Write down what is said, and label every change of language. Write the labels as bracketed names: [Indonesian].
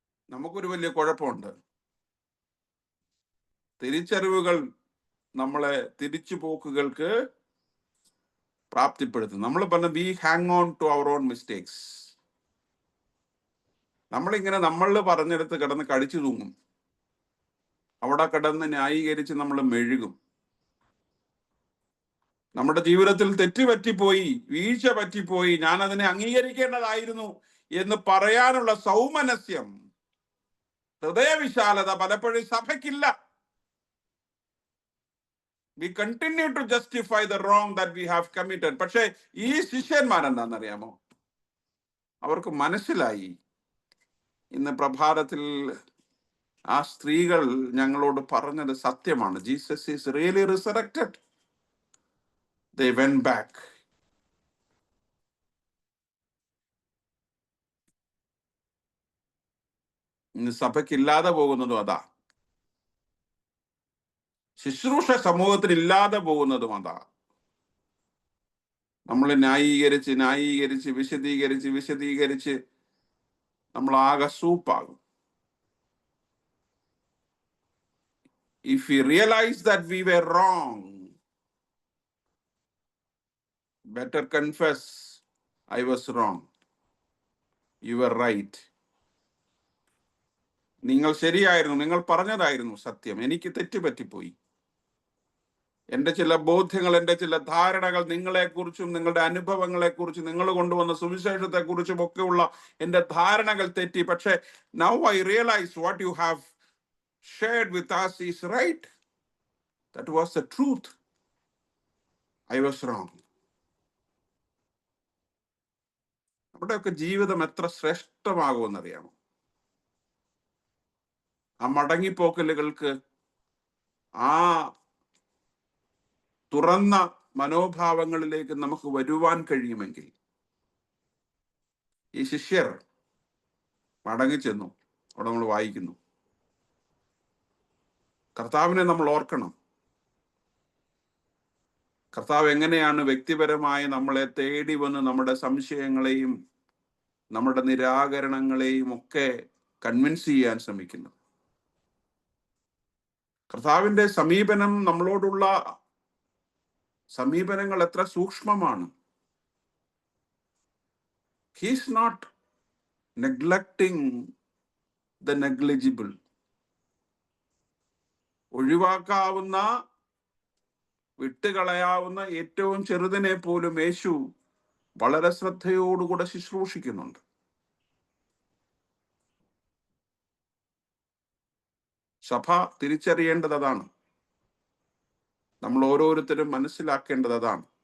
[Malayalam] നമുക്കൊരു വലിയ കുഴപ്പമുണ്ട്. തിരിച്ചറിവുകൾ നമ്മളെ തിരിച്ചുപോക്കുകൾക്ക് പ്രാപ്തിപ്പെടുത്തും. നമ്മൾ പറഞ്ഞ [English] we hang on to our own mistakes. [Malayalam] നമ്മളിങ്ങനെ നമ്മൾ പറഞ്ഞെടുത്ത് കിടന്ന് കടിച്ചു തൂങ്ങും. അവിടെ കിടന്ന് ന്യായീകരിച്ച് നമ്മൾ മെഴുകും. നമ്മുടെ ജീവിതത്തിൽ തെറ്റുപറ്റിപ്പോയി, വീഴ്ച പറ്റിപ്പോയി, ഞാൻ അതിനെ അംഗീകരിക്കേണ്ടതായിരുന്നു എന്ന് പറയാനുള്ള സൗമനസ്യം, ഹൃദയവിശാലത പലപ്പോഴും സഭയ്ക്കില്ല. [English] We continue to justify the wrong that we have committed. [Malayalam] പക്ഷേ ഈ ശിഷ്യന്മാരെന്താണെന്നറിയാമോ? അവർക്ക് മനസ്സിലായി, ഇന്ന് പ്രഭാതത്തിൽ ആ സ്ത്രീകൾ ഞങ്ങളോട് പറഞ്ഞത് സത്യമാണ്. [English] Jesus is really resurrected. They went back. [Malayalam] ഇന്ന് സഭയ്ക്കില്ലാതെ പോകുന്നതും അതാ. ശുശ്രൂഷ സമൂഹത്തിൽ ഇല്ലാതെ പോകുന്നതും അതാ. നമ്മൾ ന്യായീകരിച്ച് വിശദീകരിച്ച് നമ്മൾ ആകെ സൂപ്പാകും. [English] If we realize that we were wrong, better confess, I was wrong. You were right. [Malayalam] നിങ്ങൾ ശരിയായിരുന്നു, നിങ്ങൾ പറഞ്ഞതായിരുന്നു സത്യം, എനിക്ക് തെറ്റുപറ്റിപ്പോയി. എൻ്റെ ചില ബോധ്യങ്ങൾ, എൻ്റെ ചില ധാരണകൾ നിങ്ങളെക്കുറിച്ചും നിങ്ങളുടെ അനുഭവങ്ങളെക്കുറിച്ചും നിങ്ങൾ കൊണ്ടുവന്ന സുവിശേഷത്തെക്കുറിച്ചും ഒക്കെയുള്ള എൻ്റെ ധാരണകൾ തെറ്റി. [English] പക്ഷേ now I realize what you have shared with us is right. That was the truth. I was wrong. [Malayalam] നമ്മുടെയൊക്കെ ജീവിതം എത്ര ശ്രേഷ്ഠമാകുമെന്നറിയാമോ? ആ മടങ്ങിപ്പോക്കലുകൾക്ക്, ആ തുറന്ന മനോഭാവങ്ങളിലേക്ക് നമുക്ക് വരുവാൻ കഴിയുമെങ്കിൽ. ഈ ശിഷ്യർ മടങ്ങിച്ചെന്നു. അവിടെ നമ്മൾ വായിക്കുന്നു. കർത്താവിനെ നമ്മൾ ഓർക്കണം. കർത്താവ് എങ്ങനെയാണ് വ്യക്തിപരമായി നമ്മളെ തേടി വന്ന് നമ്മുടെ സംശയങ്ങളെയും നമ്മുടെ നിരാകരണങ്ങളെയും ഒക്കെ കൺവിൻസ് ചെയ്യാൻ ശ്രമിക്കുന്നത്. കർത്താവിന്റെ സമീപനം, നമ്മളോടുള്ള സമീപനങ്ങൾ എത്ര സൂക്ഷ്മമാണ്. [English] He is not neglecting the negligible. [Malayalam] ഒഴിവാക്കാവുന്ന, വിട്ടുകളയാവുന്ന ഏറ്റവും ചെറുതിനെ പോലും യേശു വളരെ ശ്രദ്ധയോടുകൂടെ ശുശ്രൂഷിക്കുന്നുണ്ട്. സഭ തിരിച്ചറിയേണ്ടത് അതാണ്. നമ്മൾ ഓരോരുത്തരും മനസ്സിലാക്കേണ്ടത് അതാണ്.